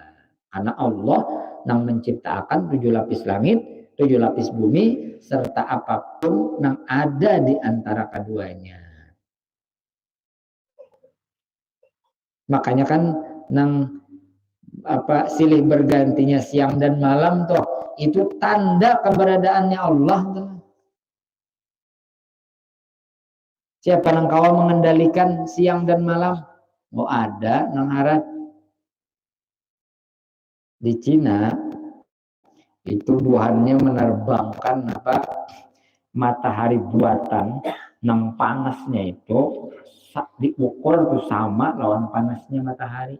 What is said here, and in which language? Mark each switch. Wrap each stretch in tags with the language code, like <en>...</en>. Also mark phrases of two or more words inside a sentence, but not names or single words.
<id>Karena Allah yang menciptakan 7 lapis langit, 7 lapis bumi, serta apapun yang ada di antara keduanya. Makanya kan nang silih bergantinya siang dan malam toh itu tanda keberadaannya Allah tuh. Siapa nang kawan mengendalikan siang dan malam?</id> <bjn>Mau ada nang harat di Cina itu Tuhannya menerbangkan matahari buatan nang panasnya itu diukur tuh sama lawan panasnya matahari.</bjn>